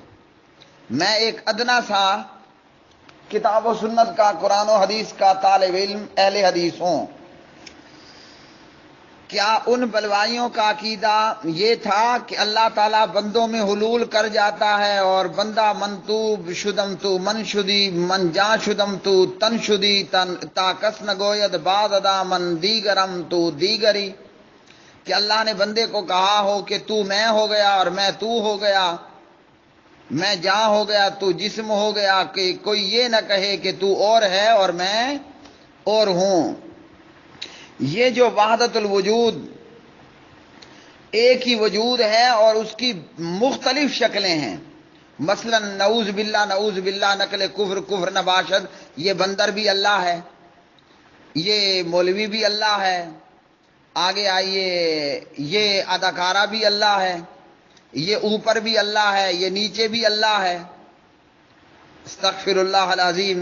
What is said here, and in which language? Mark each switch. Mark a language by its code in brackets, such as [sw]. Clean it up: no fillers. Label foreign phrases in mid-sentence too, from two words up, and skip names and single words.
[ur] میں ایک ادنا سا کتاب و سنت کا، قرآن و حدیث کا طالب علم اہل حدیث ہوں، کیا ان بلوائیوں کا عقیدہ یہ تھا کہ اللہ تعالیٰ بندوں میں حلول کر جاتا ہے اور بندہ [fa] منتوب شدم تو من شدی من جا شدم تو تن شدی تن تا کس نگوید بعد ادا من دیگرم تو دیگری؟ [ur] کہ اللہ نے بندے کو کہا ہو کہ تو میں ہو گیا اور میں تو ہو گیا، میں جاں ہو گیا تو جسم ہو گیا، کہ کوئی یہ نہ کہے کہ تو اور ہے اور میں اور ہوں۔ یہ جو وحدت الوجود، ایک ہی وجود ہے اور اس کی مختلف شکلیں ہیں، مثلا [ar] نعوذ باللہ [fa] نقل کفر نباشد، [ur] یہ بندر بھی اللہ ہے، یہ مولوی بھی اللہ ہے، آگے آئیے یہ اداکارہ بھی اللہ ہے، یہ اوپر بھی اللہ ہے، یہ نیچے بھی اللہ ہے، [ar] استغفر اللہ العظیم۔